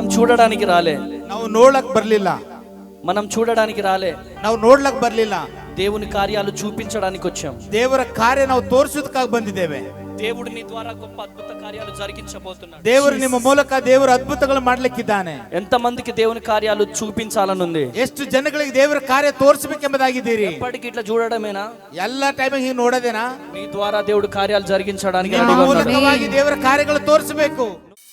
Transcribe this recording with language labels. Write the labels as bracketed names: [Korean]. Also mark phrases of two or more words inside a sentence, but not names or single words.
[Telugu] చూడడానికి రాలే, [Kannada] ನಾವು ನೋಡ್ಲಕ್ ಬರ್ಲಿಲ್ಲ, [Telugu] మనం చూడడానికి రాలే, [Kannada] ನಾವು ನೋಡ್ಲಕ್ ಬರ್ಲಿಲ್ಲ. [Telugu] దేవుని కార్యాలు చూపించడానికి వచ్చాం. [Kannada] ದೇವರ ಕಾರ್ಯ ನಾವು ತೋರಿಸೋದಕ್ಕಾಗಿ ಬಂದಿದ್ದೇವೆ. [Telugu] దేవుడు నీ ద్వారా గొప్ప అద్భుత కార్యాలు జరిగించబోతున్నాడు. [Kannada] ದೇವರು ನಿಮ್ಮ ಮೂಲಕ ದೇವರ ಅದ್ಭುತಗಳು ಮಾಡ್ಲಿಕ್ಕಿದ್ದಾನೆ. [Telugu] ఎంత మందికి దేవుని కార్యాలు చూపించాలనుంది? [Kannada] ಎಷ್ಟು ಜನಗಳಿಗೆ ದೇವರ ಕಾರ್ಯ ತೋರಿಸಬೇಕೆಂಬುದಾಗಿದ್ದೀರಿ? [Telugu] ఎప్పటికి ఇట్లా చూడడమేనా? [Kannada] ಎಲ್ಲ ಟೈಮಿಗೆ ಹೀಗೆ ನೋಡೋದೇನಾ? [Telugu] నీ ద్వారా దేవుడు కార్యాలు జరిగించడానికి [Kannada] ನಿಮ್ಮ ಮೂಲಕವಾಗಿ ದೇವರ ಕಾರ್ಯಗಳು ತೋರಿಸಬೇಕು.